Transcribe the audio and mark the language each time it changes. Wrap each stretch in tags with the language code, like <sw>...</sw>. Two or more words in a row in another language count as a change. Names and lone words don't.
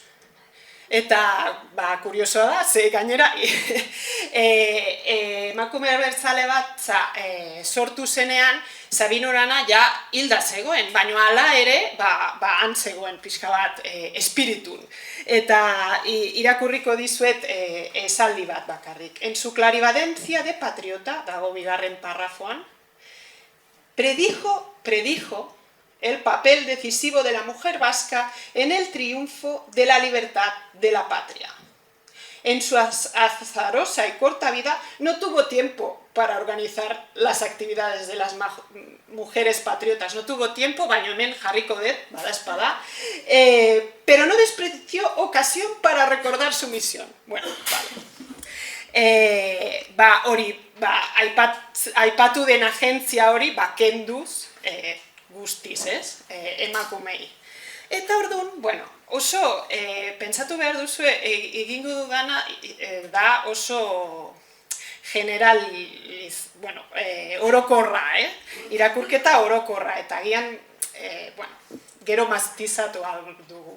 <eu>Eta, kuriosoa da, ze gainera, emakume abertzale bat sortu zenean, Sabino Arana ja hilda zegoen, baina hala ere, han zegoen pixka bat espiritun. Eta irakurriko dizuet esaldi bat bakarrik.</eu> <es>En su clarivadencia de patriota,</es> <eu>dago bigarren parrafoan,</eu> <es>predijo el papel decisivo de la mujer vasca en el triunfo de la libertad de la patria. En su azarosa y corta vida no tuvo tiempo para organizar las actividades de las mujeres patriotas. No tuvo tiempo,</es> <eu>baina hemen jarriko dut, badaezpada,</eu> <es>pero no despreció ocasión para recordar su misión. Bueno, vale.</es> <eu>Hori, aipatu den agentzia hori, kenduz, guztiz, emakumei. Eta orduan, oso, pentsatu behar duzu, egingo dudana da oso generaliz, orokorra, irakurketa orokorra, eta agian, gero mastizatu dugu.</eu>